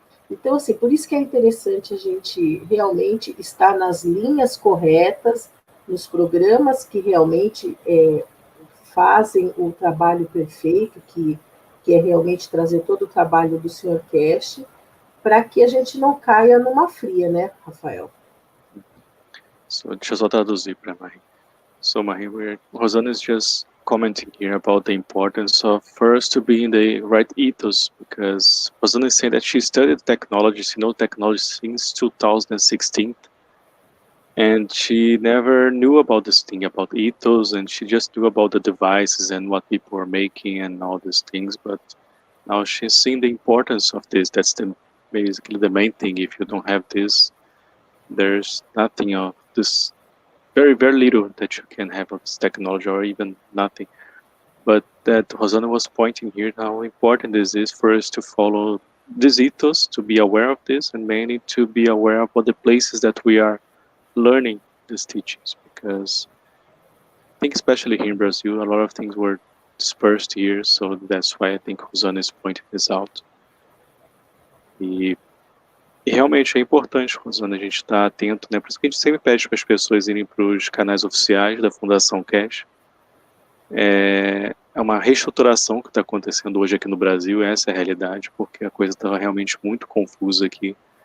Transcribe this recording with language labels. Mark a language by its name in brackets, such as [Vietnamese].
[Portuguese] Então, assim, por isso que é interessante a gente realmente estar nas linhas corretas, nos programas que realmente fazem o trabalho perfeito, que é realmente trazer todo o trabalho do Sr. Cash, para que a gente não caia numa fria, né, Rafael? Deixa eu só traduzir para Marie. [English] So Marie, Rosana is just commenting here about the importance of first to be in the right ethos, because Rosana is saying that she studied technology, she knows technology since 2016, and she never knew about this thing about ethos, and she just knew about the devices and what people are making and all these things, but now she's seeing the importance of this. That's basically the main thing. If you don't have this, there's nothing of this, very, very little that you can have of this technology, or even nothing. But that Rosana was pointing here how important this is for us to follow this ethos, to be aware of this, and mainly to be aware of what the places that we are learning these teachings, because I think especially here in Brazil, a lot of things were dispersed here, so that's why I think Rosana is pointing this out. [Portuguese] E realmente é importante, Rosana, a gente estar atento, né? Por isso que a gente sempre pede para as pessoas irem para os canais oficiais da Fundação Cash. É uma reestruturação que está acontecendo hoje aqui no Brasil, essa é a realidade, porque a coisa estava realmente muito confusa aqui.